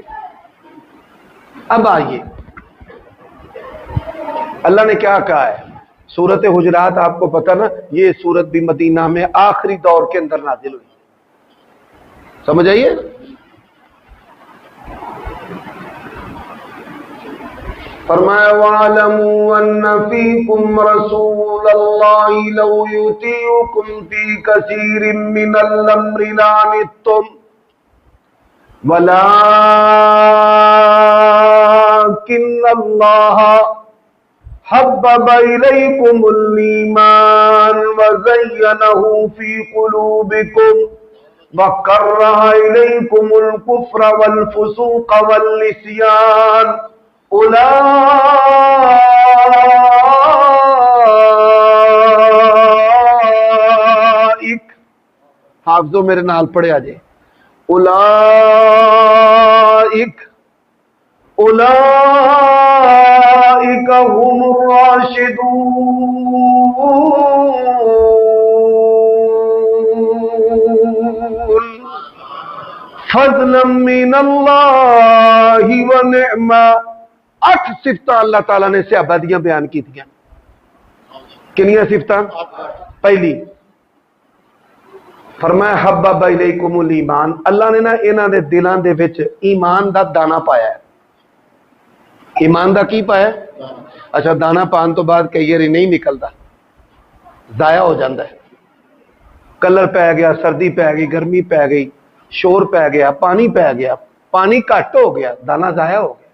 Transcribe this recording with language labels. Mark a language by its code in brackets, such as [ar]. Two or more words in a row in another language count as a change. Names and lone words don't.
[ur] اب آئیے اللہ نے کیا کہا ہے. سورت حجرات آپ کو پتا نا, یہ سورت بھی مدینہ میں آخری دور کے اندر نازل ہوئی. سمجھ آئیے. [ar] فرمایا وَاعْلَمُوا أَنَّ فِيكُمْ رَسُولَ اللَّهِ لَوْ يُطِيعُكُمْ فِي كَثِيرٍ مِّنَ الْأَمْرِ لَعَنِتُّمْ وَلَٰكِنَّ اللَّهَ حبب إليكم الإيمان وزينه في قلوبكم وكره إليكم الكفر والفسوق والعصيان أولئك حافظو [pa] میرے نال پڑھے آجے [ar] أولئك هم الراشدون فضلا من اللہ ونعما. [pa] 8 صفتاں اللہ تعالیٰ نے صحابہ دیاں بیان کی تھیں. کنیاں صفتاں؟ پہلی فرمایا [ar] حبب الیکم الایمان, [pa] اللہ نے نا انہاں دے دلاں دے وچ ایمان دا دانا پایا ہے. ایمان دا کی پایا؟ [ur] اچھا دانا پان تو بعد کئی بار نہیں نکلتا, ضائع ہو جاتا ہے. [pa] کلر پی گیا, سردی پی گئی, گرمی پی گئی, شور پی گیا, پانی پی گیا, پانی گھٹ ہو گیا, دانا ضائع ہو گیا.